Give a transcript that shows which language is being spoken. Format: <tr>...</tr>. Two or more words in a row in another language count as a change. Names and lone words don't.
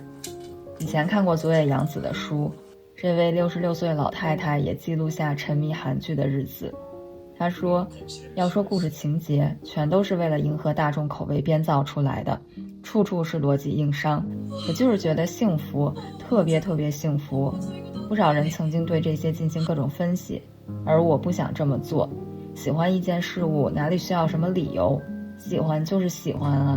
<zh>以前看過佐野洋子的書，這位66歲老太太也記錄下沉迷韓劇的日子。她說，要說故事情節，全都是為了迎合大眾口味編造出來的，處處是邏輯硬傷，可就是覺得幸福，特別幸福。不少人曾經對這些進行各種分析，而我不想這麼做。喜歡一件事物，哪裡需要什麼理由？喜歡就是喜歡啊。</zh>